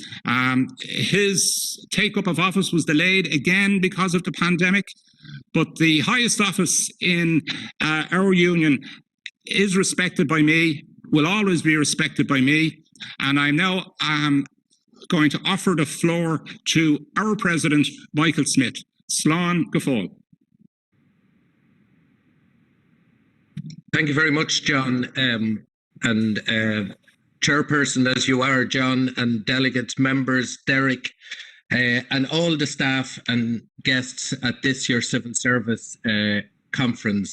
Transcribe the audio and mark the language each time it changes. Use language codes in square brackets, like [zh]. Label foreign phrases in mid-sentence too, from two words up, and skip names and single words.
[en] His take-up of office was delayed again because of the pandemic, but the highest office in our union is respected by me, will always be respected by me, and I'm now going to offer the floor to our president, Michael Smith. [ga] Slán go fóill. [en] Thank you very much, John, and chairperson as you are, John, and delegates, members, Derek, and all the staff and guests at this year's Civil Service conference.